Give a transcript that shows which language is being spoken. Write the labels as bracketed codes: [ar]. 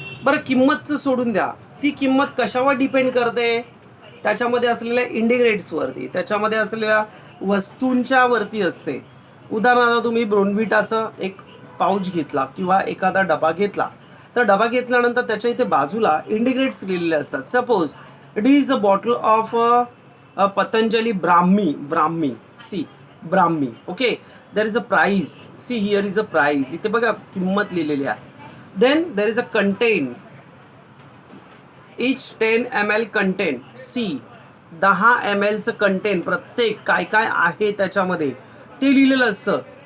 [mr] बरं, किंमतचं सोडून द्या, ती किंमत कशावर डिपेंड करते? त्याच्यामध्ये असलेल्या इंडिग्रेट्सवरती, त्याच्यामध्ये असलेल्या वस्तूंच्या वरती असते. उदाहरणार्थ, तुम्ही ब्रोनविटाचं एक पाऊच घेतला किंवा एखादा डबा घेतला, तर डबा घेतल्यानंतर त्याच्या इथे बाजूला इंडिग्रेट्स लिहिलेले असतात. [en] Suppose it is a bottle of Patanjali Brahmi see Brahmi. Okay, there is a price, see here is a price, [mr] इथे बघा किंमत लिहिलेली आहे. [en] then there is a content, each 10 ml content, see 10 ml content, [mr] प्रत्येक काय काय आहे त्याच्यामध्ये ते लिहिलेलं असतं.